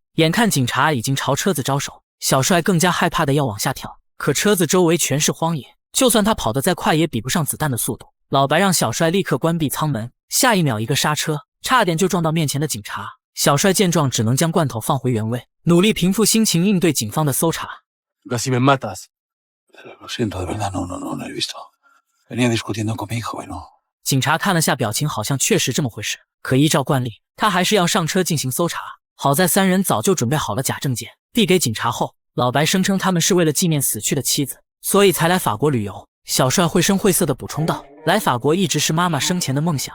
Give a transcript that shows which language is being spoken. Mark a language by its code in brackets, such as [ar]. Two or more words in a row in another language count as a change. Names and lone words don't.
[zh] 眼看警察已经朝车子招手，小帅更加害怕的要往下跳，可车子周围全是荒野，就算他跑得再快也比不上子弹的速度。老白让小帅立刻关闭舱门，下一秒一个刹车，差点就撞到面前的警察。小帅见状只能将罐头放回原位，努力平复心情应对警方的搜查。 [es] Casi me matas. Lo siento, de verdad, no he visto. Venía discutiendo con mi hijo y no. [zh] 警察看了下表情，好像确实这么回事，可依照惯例，他还是要上车进行搜查。好在3人早就准备好了假证件，递给警察后，老白声称他们是为了纪念死去的妻子，所以才来法国旅游。小帅绘声绘色地补充道，来法国一直是妈妈生前的梦想。